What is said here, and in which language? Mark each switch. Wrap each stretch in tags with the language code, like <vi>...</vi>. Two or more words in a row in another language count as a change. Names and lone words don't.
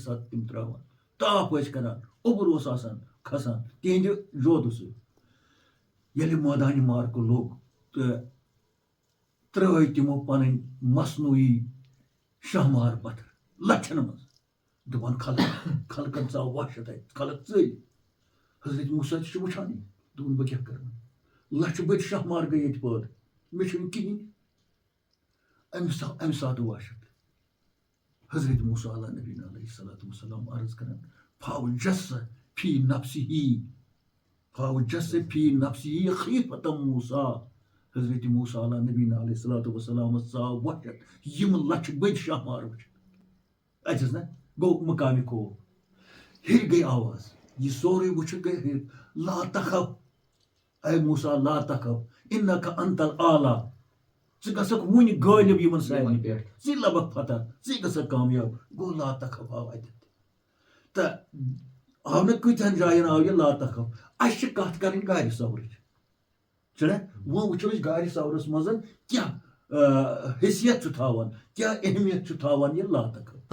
<ks>ساتہٕ تِم تراوان تاپھ ٲسۍ کران اوٚبُر اوس آسان کھسان تِہنٛدِ جودٕ سۭتۍ ییٚلہِ مٲدانہِ مارکہٕ لوٚگ تہٕ ترٲے تِمو پنٕنۍ مصنوعی شاہمار پتھر لچھن منٛز دپان خلقن ژاو وحشت اتہِ خلق ژٔلۍ حضرت موسیٰ تہِ چھُ وٕچھان یہِ دوٚپُن بہٕ کیٛاہ کرٕ لچھِ بٔدۍ شاہمار گٔے ییٚتہِ پٲدٕ مےٚ چھُنہٕ کِہینۍ امہِ ساتہٕ وحشت حضرت موسیٰ</ks> <ar>علیٰ نبی علیہ الصلوۃ والسلام</ar> <ks>عرض کران</ks> <ar>فاوجس فی نفسہِ خیفۃ موسیٰ</ar> <ks>حضرت موسیٰ</ks> <ar>علیٰ نبی علیہ الصلوۃ والسلامس</ar> <ks>ژاو وحشت یِم لچھِ بٔدۍ شاہمار وٕچھِتھ اتھس نا گوٚو مقامِ خوف ہیٚرِ گٔے آواز یہِ سورُے وٕچھِتھ گٔے ہیٚرِ لا</ks> <ar>تخف اے موسیٰ لا تخف انک انت الاعلیٰ</ar> <ks>ژٕ گژھکھ وُنہِ غٲلب یِمن سارنٕے پٮ۪ٹھ ژٕ لبکھ فتح ژٕ گژھکھ کامیاب گوٚو</ks> <ar>لا تخف</ar> <ks>آو اتٮ۪تھ تہٕ آو نہٕ کۭتہن جاین آو یہِ</ks> <ar>لا تخف</ar> <ks>اسہِ چھِ کتھ کرٕنۍ گاڑِ سورٕچ چھُنہ وۄنۍ وٕچھو أسۍ گاڑِ سورس منٛز کیٛاہ حیثیت چھُ تھاوان کیٛاہ اہمیت چھُ تھاوان یہِ</ks> <ar>لا تخف</ar>